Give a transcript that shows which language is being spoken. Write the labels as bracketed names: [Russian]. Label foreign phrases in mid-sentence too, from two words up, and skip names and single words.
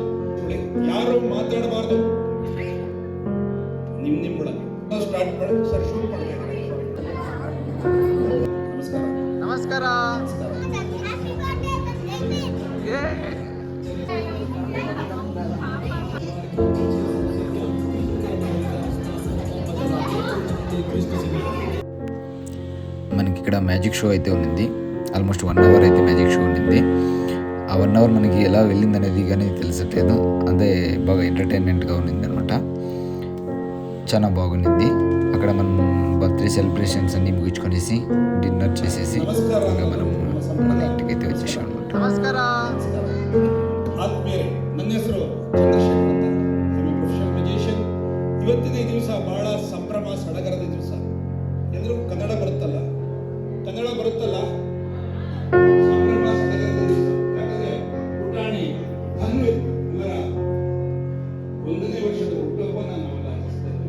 [Kannada] ಯಾರು ಮಾತಾಡಬಾರ್ದು, ನಿಮ್ಮೊಳಗೆ ಸ್ಟಾರ್ಟ್ ಮಾಡಿ ಸರ್, ಶುರು ಮಾಡಬೇಕು. ನಮಸ್ಕಾರ. [Telugu] మనకి ఇక్కడ [English] magic show [Telugu] అయితే ఉన్నింది. [English] almost 1 hour [Telugu] అయితే [English] magic show [Telugu] ఉన్నింది. ఆ 1 అవర్ మనకి ఎలా వెళ్ళింది అనేది కానీ తెలిసట్లేదు. అదే బాగా ఎంటర్టైన్మెంట్గా ఉన్నింది అనమాట. చాలా బాగుంది. అక్కడ మనం [English] birthday celebrations [Telugu] అన్ని ముగించుకొనేసి డిన్నర్ చేసేసి ఇంకా మనం మన ఇంటికి అయితే వచ్చేసాం అనమాట. [Kannada] ಆತ್ಮೀಯರೇ, ನನ್ನ ಹೆಸರು ಚಂದ್ರಶೇಖರ್ ಅಂತ, [English] professional musician. [Kannada] ಇವತ್ತಿನ ಈ ದಿವಸ ಬಹಳ ಸಂಭ್ರಮ ಸಡಗರದ ದಿವಸ. ಎಲ್ಲರೂ ಕನ್ನಡ ಬರುತ್ತಲ್ಲ ಸಂಭ್ರಮ ಸಡಗರದ ದಿವಸ. ಯಾಕಂದ್ರೆ ಪುಟಾಣಿ ಧನ್ವಿತ್ ಇವರ 1ನೇ ವರ್ಷದ ಹುಟ್ಟುಹಬ್ಬವನ್ನು ನಾವೆಲ್ಲ ಆಚರಿಸ್ತೇವೆ.